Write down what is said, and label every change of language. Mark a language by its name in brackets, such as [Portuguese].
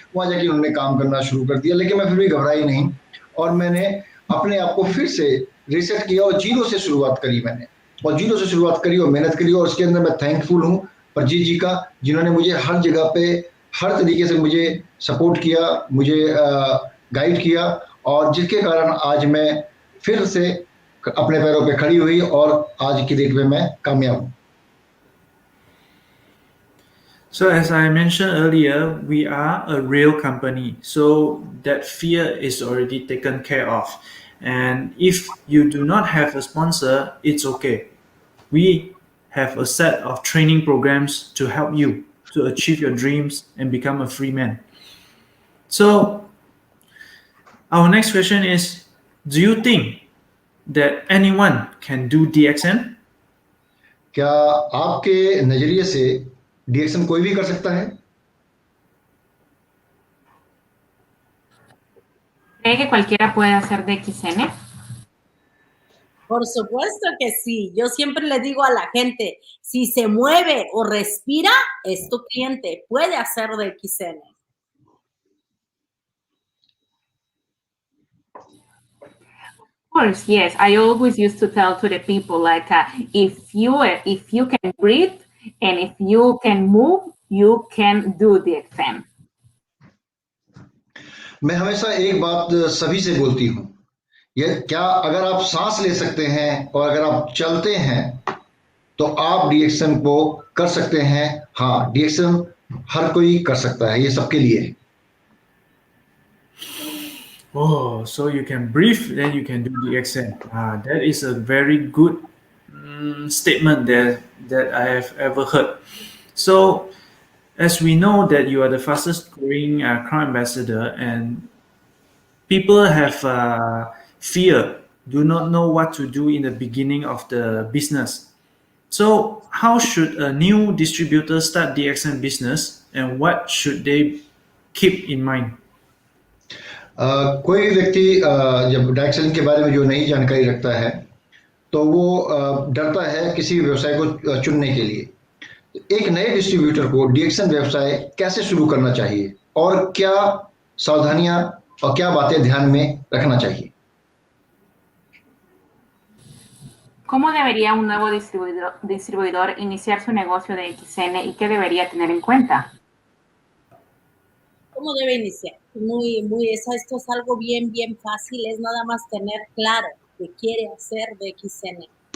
[Hindi] वहां जाके उन्होंने काम करना शुरू कर दिया, लेकिन मैं फिर भी घबराई नहीं और मैंने अपने आप को फिर से रिसेट किया और जीरो से शुरुआत करी मैंने, और जीरो से शुरुआत करी और मेहनत करी। और उसके अंदर मैं थैंकफुल हूँ परजीत जी का, जिन्होंने मुझे हर जगह पे हर तरीके से मुझे सपोर्ट किया, मुझे गाइड किया, और जिसके कारण आज मैं फिर से अपने पैरों पे खड़ी हुई और आज की डेट में मैं कामयाब हूँ। [English] So as I mentioned earlier, we are a real company. So that fear is already taken care of. And if you do not have a sponsor, it's okay. We have a set of training programs to help you to achieve your dreams and become a free man. So our next question is, do you think that anyone can do DXN? [Hindi] क्या आपके नजरिए से डीएक्शन कोई भी कर सकता है? [Spanish] ¿Cree que cualquiera puede hacer DXN? Por supuesto que sí. Yo siempre le digo a la gente, si se mueve o respira, es tu cliente. Puede hacer DXN. [English] Of course, yes. I always used to tell to the people, like, if you can breathe and if you can move, you can do DXN. [Hindi] मैं हमेशा एक बात सभी से बोलती हूँ, ये क्या अगर आप सांस ले सकते हैं और अगर आप चलते हैं तो आप डीएक्शन को कर सकते हैं। हाँ, डीएक्शन हर कोई कर सकता है, ये सबके लिए है। [English] Oh, so you can breathe, then you can do DXN. That is a very good statement that I have ever heard. So, as we know that you are the fastest growing Crown Ambassador, and people have fear, do not know what to do in the beginning of the business. So, how should a new distributor start DXN business, and what should they keep in mind? [Hindi] कोई भी व्यक्ति जब direct selling के बारे में जो नई जानकारी रखता है तो वो डरता है किसी व्यवसाय को चुनने के लिए। एक नए डिस्ट्रीब्यूटर को डीएक्शन व्यवसाय कैसे शुरू करना चाहिए और क्या सावधानियां और क्या बातें ध्यान में रखना चाहिए? [Spanish] ¿Cómo debería un nuevo distribuidor iniciar su negocio de XN y qué debería tener en cuenta? ¿Cómo debe iniciar? Esto es algo bien fácil, es nada más tener claro qué quiere hacer de XN.